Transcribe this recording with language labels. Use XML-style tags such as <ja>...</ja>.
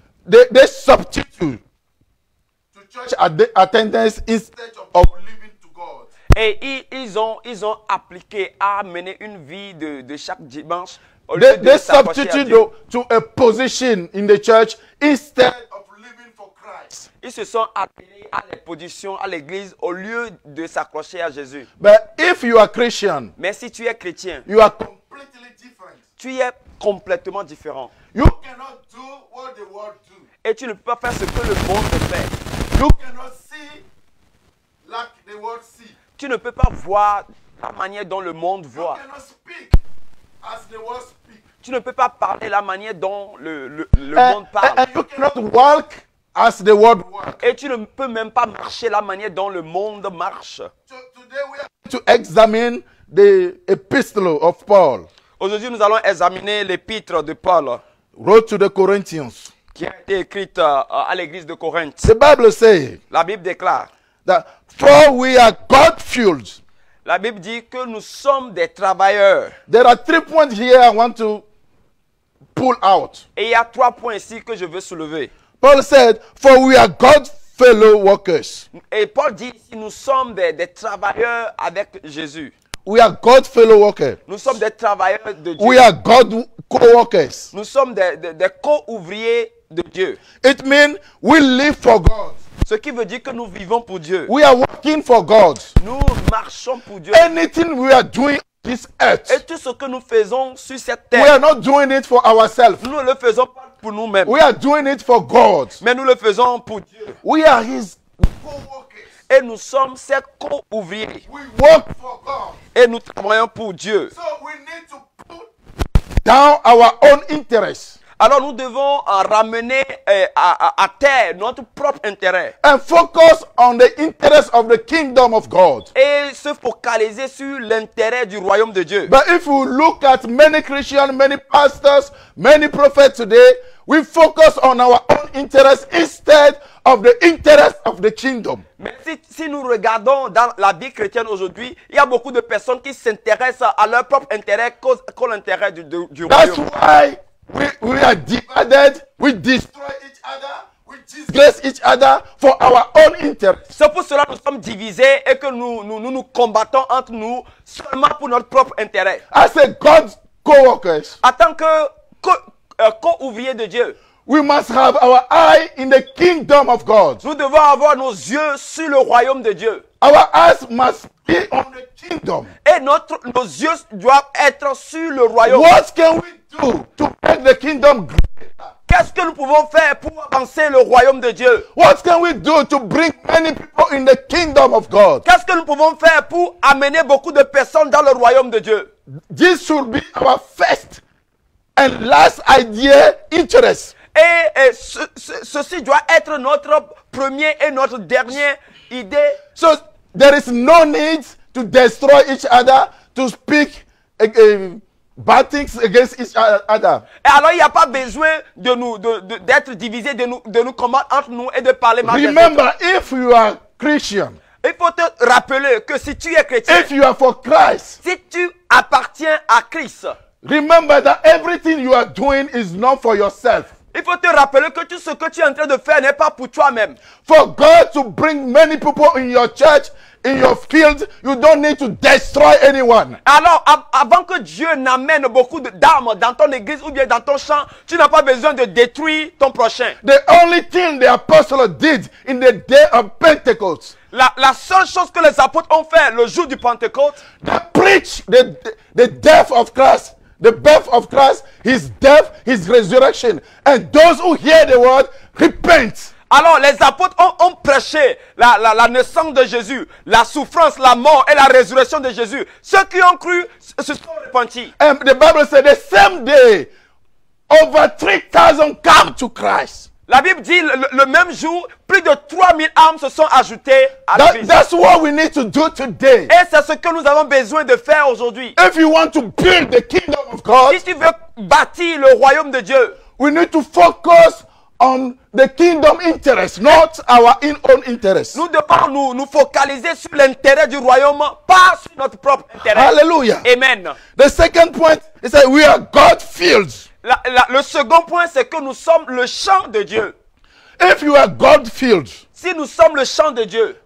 <en>they substitute to church attendance instead of living to God.</en> <fr>et ils ont appliqué à mener une vie de chaque dimanche au lieu de</fr> <en>They</en> <fr>s'accrocher à</fr> <en>substitute</en> <fr>Dieu.</fr> <en>to a position in the church instead of living for Christ.</en> <fr>Ils se sont appelés à les positions à l'église au lieu de s'accrocher à Jésus.</fr> <en>But if you are Christian,</en> <fr>Mais si tu es chrétien,</fr> <en>you are completely different.</en> <fr>tu es complètement différent.</fr> <en>You cannot do what the world do.</en> <fr>Et tu ne peux pas faire ce que le monde fait.</fr> <en>You cannot see like the world see.</en> <fr>Tu ne peux pas voir la manière dont le monde</fr> <en>You</en> <fr>voit.</fr> <en>cannot speak as the world speak.</en> <fr>Tu ne peux pas parler la manière dont le monde parle.</fr> <en>And you cannot walk as the world walk.</en> <fr>Et tu ne peux même pas marcher la manière dont le monde marche.</fr> <en>So today we are going to examine the epistle of Paul,</en> <fr>Aujourd'hui, nous allons examiner l'épître de Paul</fr> <en>wrote to the Corinthians.</en> <fr>qui a été écrite à l'église de Corinthe.</fr> <en>The Bible says</en> <fr>La Bible déclare,</fr> <en>that for we are God-fueled.</en> <fr>la Bible dit que nous sommes des travailleurs.</fr> <en>There are 3 points here I want to pull out.</en> <fr>Et il y a 3 points ici que je veux soulever.</fr> <en>Paul said, for we are God's fellow workers.</en> <fr>Et Paul dit ici, nous sommes des travailleurs avec Jésus.</fr> <en>We are God's fellow workers.</en> <fr>Nous sommes des travailleurs de Dieu.</fr> <en>We are God co-workers.</en> <fr>Nous sommes des co-ouvriers de Dieu.</fr> <en>It means we live for God.</en> <fr>Ce qui veut dire que nous vivons pour Dieu.</fr> <en>We are working for God.</en> <fr>Nous marchons pour Dieu.</fr> <en>Anything we are doing on this</en> <fr>Et</fr> <en>earth,</en> <fr>tout ce que nous faisons sur cette</fr> <en>we</en> <fr>terre,</fr> <en>are not doing it for ourselves.</en> <fr>nous ne le faisons pas pour nous-mêmes.</fr> <en>We are doing it for God.</en> <fr>Mais nous le faisons pour Dieu.</fr> <en>We are His co-workers.</en> <fr>Et nous sommes ces co-ouvriers.</fr> <en>We work for God.</en> <fr>Et nous travaillons pour Dieu.</fr> <en>So we need to put down our own interests</en> <fr>Alors nous devons ramener à terre notre propre intérêt.</fr> <en>and focus on the interest of the kingdom of God.</en> <fr>Et se focaliser sur l'intérêt du royaume de Dieu.</fr> <en>But if you look at many Christians, many pastors, many prophets today, we focus on our own interest instead of the interest of the kingdom.</en> <fr>Mais si nous regardons dans la vie chrétienne aujourd'hui, il y a beaucoup de personnes qui s'intéressent à leur propre intérêt qu'à l'intérêt du</fr> <en>That's</en> <fr>royaume.</fr> <en>why we are divided, we destroy each other, we disgrace each other for our own interest.</en> <fr>C'est pour cela que nous sommes divisés et que nous combattons entre nous seulement pour notre propre intérêt.</fr> <en>As a God's co-workers,</en> <fr>En tant que co-ouvriers de Dieu,</fr> <en>we must have our eye in the kingdom of God.</en> <fr>nous devons avoir nos yeux sur le royaume de Dieu.</fr> <en>Our eyes must be on the kingdom.</en> <fr>Et nos yeux doivent être sur le royaume.</fr> <en>What can we do to make the kingdom greater?</en> <fr>Qu'est-ce que nous pouvons faire pour avancer le royaume de Dieu?</fr> <en>What can we do to bring many people in the kingdom of God?</en> <fr>Qu'est-ce que nous pouvons faire pour amener beaucoup de personnes dans le royaume de Dieu?</fr> <en>This should be our first and last idea interest.</en> <fr>Et ceci doit être notre première et notre dernière idée.</fr> <en>So there is no need to destroy each other, to speak bad things against each other.</en> <fr>Et alors il n'y a pas besoin d'être divisé, de nous combattre entre nous et de parler mal des autres.</fr> <en>Remember, if you are Christian,</en> <fr>Il faut te rappeler que si tu es chrétien,</fr> <en>if you are for Christ,</en> <fr>si tu appartiens à Christ,</fr> <en>remember that everything you are doing is not for yourself.</en> <fr>il faut te rappeler que tout ce que tu es en train de faire n'est pas pour toi-même.</fr> <en>For God to bring many people in your church, in your field, you don't need to destroy anyone.</en> <fr>Alors, avant que Dieu n'amène beaucoup d'armes dans ton église ou bien dans ton champ, tu n'as pas besoin de détruire ton prochain.</fr> <en>The only thing the apostle did in the day of Pentecost,</en> <fr>La seule chose que les apôtres ont fait le jour du Pentecôte,</fr> <en>they preached the death of Christ, the birth of Christ, his death, his resurrection. And those who hear the word, repent.</en> <fr>alors les apôtres ont prêché la naissance de Jésus, la souffrance, la mort et la résurrection de Jésus. Ceux qui ont cru se sont repentis.</fr> <en>And the Bible said the same day, over 3,000 come to Christ.</en> <fr>La Bible dit le même jour, plus de 3000 âmes se sont ajoutées à l'Église.</fr> <en>That's what we need to do today.</en> <fr>Et c'est ce que nous avons besoin de faire aujourd'hui.</fr> <en>If you want to build the kingdom of God,</en> <fr>Si tu veux bâtir le royaume de Dieu,</fr> <en>we need to focus on the kingdom interest, not our own interest.</en> <fr>nous devons nous focaliser sur l'intérêt du royaume, pas sur notre propre intérêt. Hallelujah. Amen.</fr> <en>The second point is that we are God-filled.</en> <fr>Le second point, c'est que nous sommes le champ de Dieu.</fr> <en>If you are God-filled,</en> <fr>Si nous sommes le champ de Dieu,</fr>